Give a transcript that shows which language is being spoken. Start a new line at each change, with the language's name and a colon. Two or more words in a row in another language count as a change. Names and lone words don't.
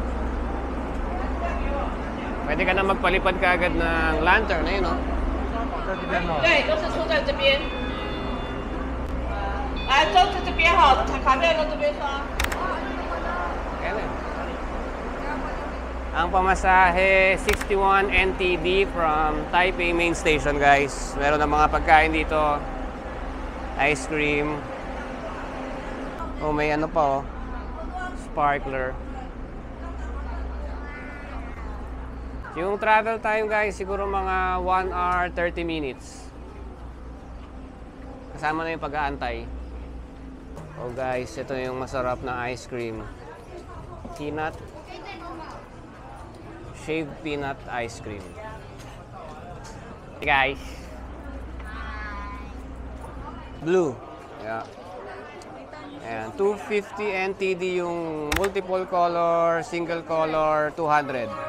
Filipino: Pwede ka na magpalipad kaagad ng lantern, ayun no?
Chinese: 对，都是出在这边。来，都是这边哈，卡面都这边刷。
Filipino: Ang pamasahe, 61 NTD
English: from Taipei Main Station guys.
Filipino: Meron na mga pagkain dito.
English: Ice cream. Oh,
Filipino: may pa
English: sparkler.
Filipino: Yung
English: travel time guys,
Filipino: siguro mga
English: 1 hour 30 minutes.
Filipino: Kasama na yung pag-aantay.
English: Oh guys,
Filipino: ito yung masarap na
English: ice cream.
Filipino: Peanut.
English: Shaved peanut ice cream. Hey guys. Blue. Yeah. And 250 NTD yung multiple color, single color, 200.